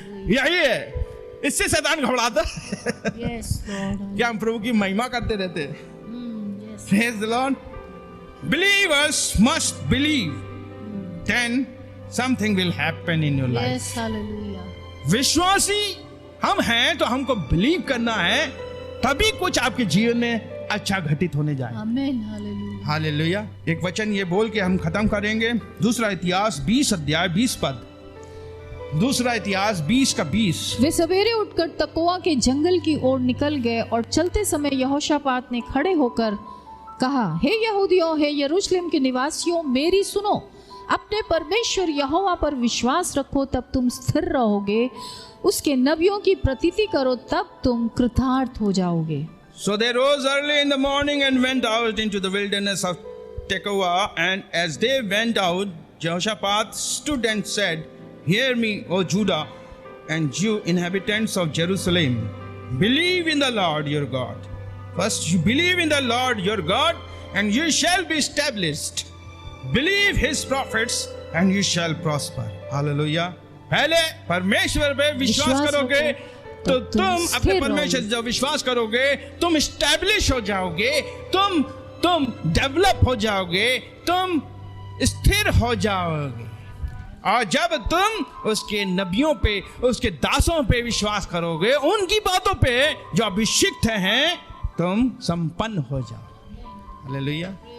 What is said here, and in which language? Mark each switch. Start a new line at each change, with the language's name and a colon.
Hindi: यही है, इससे शैतान घबराता।
English: Yes, Lord.
Hindi: क्या हम प्रभु की महिमा करते रहते?
English: Praise the Lord. Believers must believe, then something will happen in your life. Yes, hallelujah.
Hindi: विश्वासी हम हैं तो हमको बिलीव करना है, तभी कुछ आपके जीवन में अच्छा घटित होने जाए। आमीन, हालेलुया। हालेलुया। एक वचन ये बोल के हम खत्म करेंगे। दूसरा इतिहास 20 अध्याय 20 पद। दूसरा इतिहास 20:20। वे सवेरे उठकर तकोआ के जंगल की ओर निकल गए और चलते समय यहोशापात ने खड़े होकर कहा, हे यहूदियों, हे यरूशलेम के निवासियों, मेरी सुनो। अपने परमेश्वर यहोवा पर विश्वास रखो, तब तुम स्थिर रहोगे। उसके नबियों की प्रतीति करो, तब तुम कृतार्थ हो जाओगे।
English: So they rose early in the morning and went out into the wilderness of Tekoa, and as they went out, Jehoshaphat stood and said, Hear me, O Judah, and you inhabitants of Jerusalem. Believe in the Lord your God. First, you believe in the Lord your God, and you shall be established. Believe his prophets, and you shall prosper. Hallelujah.
Hindi: पहले परमेश्वर पे विश्वास करोगे तो तुम अपने परमेश्वर जब विश्वास करोगे तुम स्टैब्लिश हो जाओगे, तुम तुम डेवलप हो जाओगे, तुम स्थिर हो जाओगे। और जब तुम उसके नबियों पे, उसके दासों पे विश्वास करोगे, उनकी बातों पे जो अभिषिक्त हैं, तुम संपन्न हो जाओ। हालेलुया।